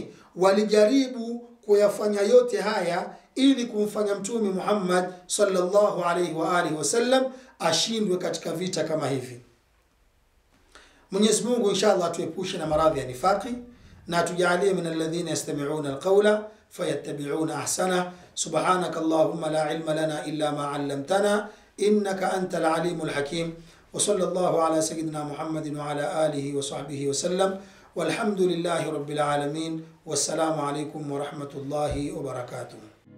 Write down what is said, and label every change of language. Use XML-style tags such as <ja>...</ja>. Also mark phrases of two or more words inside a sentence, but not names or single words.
<sw>Walijaribu kuyafanya yote haya ili kumfanya Mtume Muhammad</sw> <ar>صلى الله عليه وعلى آله وسلم</ar> <sw>ashindwe katika vita kama hivi. Mwenyezi Mungu inshallah atuepushe na maradhi ya nifaqi na tujalie</sw> <ar>من الذين يستمعون القول فيتبعون أحسنه. سبحانك اللهم لا علم لنا إلا ما علمتنا إنك أنت العليم الحكيم. وصلى الله على سيدنا محمد وعلى آله وصحبه وسلم والحمد لله رب العالمين والسلام عليكم ورحمة الله وبركاته.</ar>